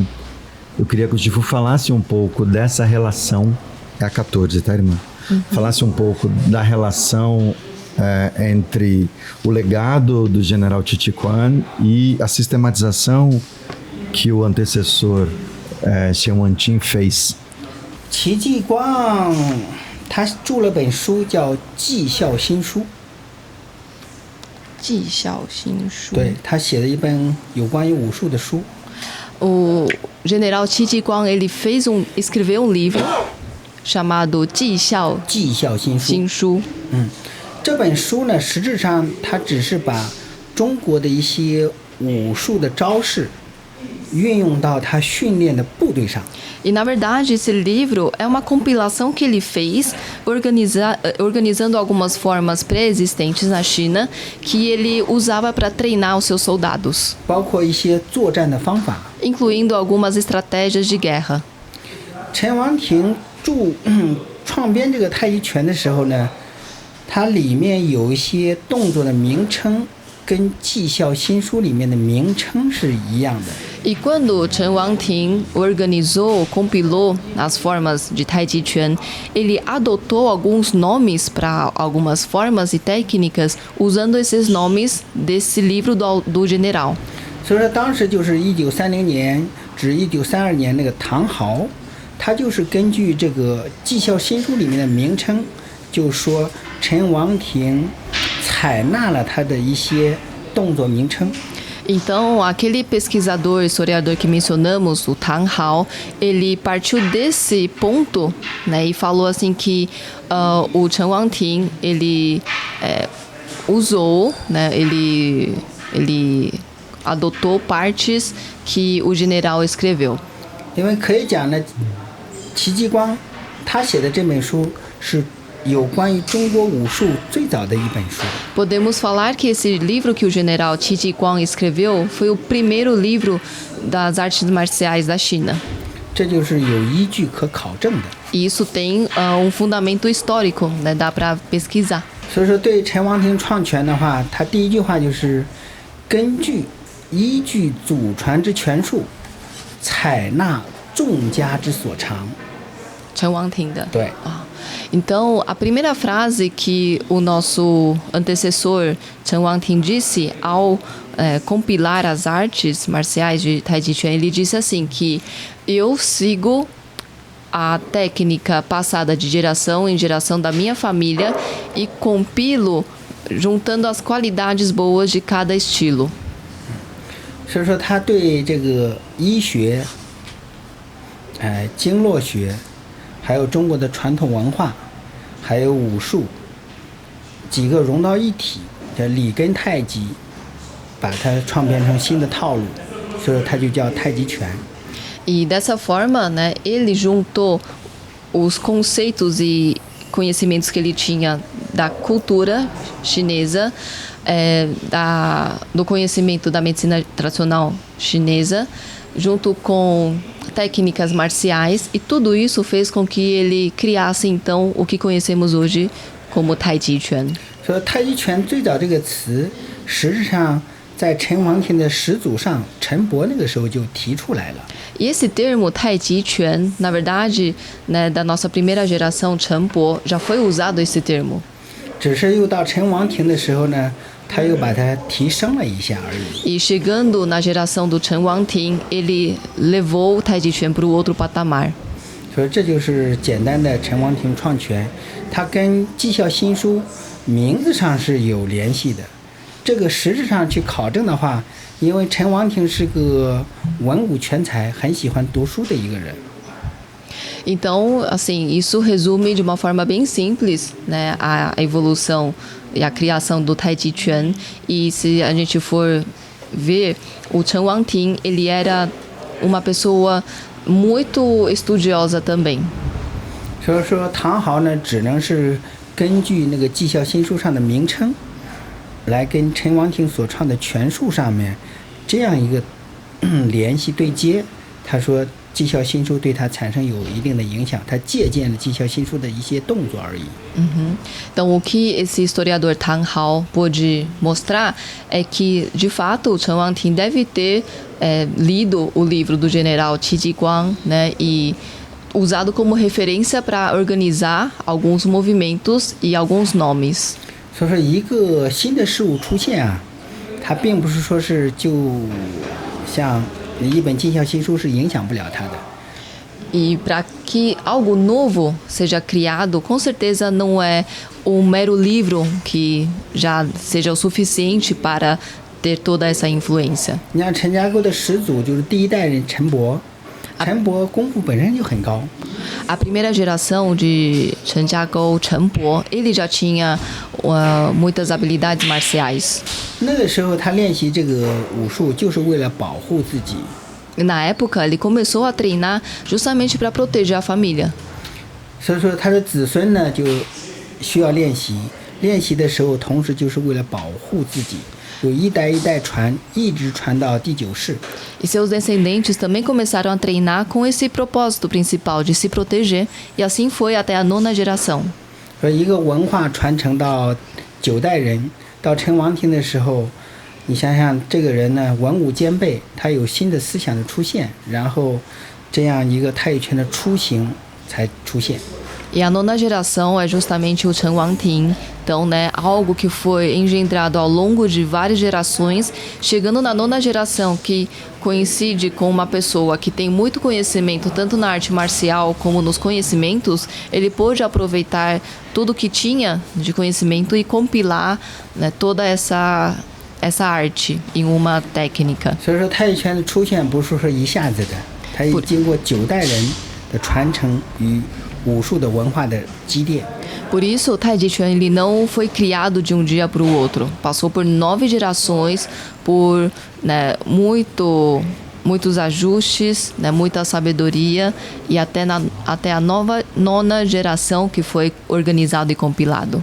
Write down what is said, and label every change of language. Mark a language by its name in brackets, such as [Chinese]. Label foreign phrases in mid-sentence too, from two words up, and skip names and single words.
[Portuguese] Eu queria que o Chifu falasse um pouco dessa relação, é a 14, tá, irmã? Falasse um pouco da relação entre o legado do general Titiquan e a sistematização que o antecessor Shen Wanqing fez. [Chinese] 戚继光他著了本书叫《绩效新书》，绩效新书。对，他写了一本有关于武术的书。 [Portuguese] O general Qi Ji-guang, ele escreveu um livro chamado 绩效新书。 [Chinese] 这本书呢，实质上它只是把中国的一些武术的招式运用到他训练的部队上。 [Portuguese] E na verdade esse livro é uma compilação que ele fez organizando algumas formas pré-existentes na China que ele usava para treinar os seus soldados, [Chinese] 包括一些作战的方法。 [Portuguese] incluindo algumas estratégias de guerra. [Chinese] 陈王庭创编这个太极拳的时候呢，它里面有一些动作的名称跟《绩效新书》里面的名称是一样的。 [Portuguese] E quando Chen Wangting organizou, compilou as formas de Tai Chi Chuan, ele adotou alguns nomes para algumas formas e técnicas, usando esses nomes desse livro do general. [Chinese] 所以说当时就是1930年至1932年那个唐豪，他就是根据这个技校新书里面的名称，就说陈王庭采纳了他的一些动作名称。 [Portuguese] Então, aquele pesquisador, historiador que mencionamos, o Tan Hao, ele partiu desse ponto, né, e falou assim que o Chen Wangting, ele usou, né, ele adotou partes que o general escreveu. [Chinese] 因为可以讲呢，戚继光他写的这本书是有关于中国武术最早的一本书。 [Portuguese] Podemos falar que esse livro que o general Qi Jiguang escreveu foi o primeiro livro das artes marciais da China. 这就是有依据可考证的。 E isso tem fundamento histórico, né? Dá para pesquisar. [Chinese] 所以说，对陈王庭创拳的话，他第一句话就是依据祖传之拳术，采纳众家之所长。 Chen Wangting的。对。 [Portuguese] Então, a primeira frase que o nosso antecessor Chen Wangting disse ao compilar as artes marciais de Tai Chi Chuan, ele disse assim que eu sigo a técnica passada de geração em geração da minha família e compilo juntando as qualidades boas de cada estilo. [Chinese] 所以说，他对这个医学、经络学，还有中国的传统文化，还有武术，几个融到一体，叫里根太极，把它创编成新的套路，所以它就叫太极拳。 [Portuguese] E dessa forma, né, ele juntou os conceitos e conhecimentos que ele tinha da cultura chinesa, do conhecimento da medicina tradicional chinesa, junto com técnicas marciais, e tudo isso fez com que ele criasse então o que conhecemos hoje como Tai Chi Chuan. [Chinese] 所以太极拳最早这个词，实质上在陈王庭的始祖上陈伯那个时候就提出来了。 [Portuguese] E esse termo Tai Chi Chuan, na verdade, né, da nossa primeira geração, Chen Po, já foi usado esse termo. [Chinese] 只是又到陈王庭的时候呢，他又把它提升了一下而已。 [Portuguese] E chegando na geração do Chen Wangting, ele levou o Tai Chi Chuan para o outro patamar. [Chinese] 所以这就是简单的陈王庭创拳，它跟技校新书名字上是有联系的。这个实质上去考证的话，因为陈王庭是个文武全才，很喜欢读书的一个人。 [Portuguese] Então, assim, isso resume de uma forma bem simples, né, a evolução e a criação do Tai Chi Chuan. E se a gente for ver, o Chen Wangting, ele era uma pessoa muito estudiosa também. [Chinese] 所以说，唐豪呢，只能是根据那个技校新书上的名称，来跟陈王庭所创的拳术上面这样一个联系对接。他说，技校新书对他产生有一定的影响，他借鉴了技校新书的一些动作而已。 [Portuguese] Então, o que esse historiador Tan Hao pôde mostrar é que, de fato, o Chen Wangting deve ter lido o livro do general Qi Jiguang, né, e usado como referência para organizar alguns movimentos e alguns nomes. [Chinese] 所以说，一个新的事物出现啊，它并不是说是就像一本技校新书是影响不了它的。 [Portuguese] E para que algo novo seja criado, com certeza não é um mero livro que já seja o suficiente para ter toda essa influência. [Chinese] 你像陈家沟的始祖就是第一代人陈伯，陈伯功夫本身就很高。 [Portuguese] A primeira geração de Chen Jiagou, Chen Po, ele já tinha muitas habilidades marciais. [Chinese] 那个时候他练习这个武术，就是为了保护自己。 [Portuguese] Na época, ele começou a treinar justamente para proteger a família. [Chinese] 所以说他的子孙呢就需要练习，练习的时候同时就是为了保护自己，有一代一代传，一直传到第9世。 [Portuguese] E seus descendentes também começaram a treinar com esse propósito principal de se proteger, e assim foi até a 9ª geração. [Chinese] 说一个文化传承到9代人，到陈王庭的时候， 你想想这个人呢，文武兼备，他有新的思想的出现，然后这样一个太极拳的雏形才出现。 [Portuguese] E a nona geração é justamente o Chan Wangting. Então, né, algo que foi engendrado ao longo de várias gerações, chegando na nona geração, que coincide com uma pessoa que tem muito conhecimento tanto na arte marcial como nos conhecimentos, ele pôde aproveitar tudo que tinha de conhecimento e compilar, né, toda essa arte em uma técnica. [Chinese] 所以说太极拳的出现不是说一下子的，它也经过9代人的传承与武术的文化的积淀。 [Portuguese] Por isso, o Tai Chi Chuan ele não foi criado de um dia para o outro. Passou por 9 gerações, por, né, muitos ajustes, né, muita sabedoria e até a nona geração que foi organizado e compilado.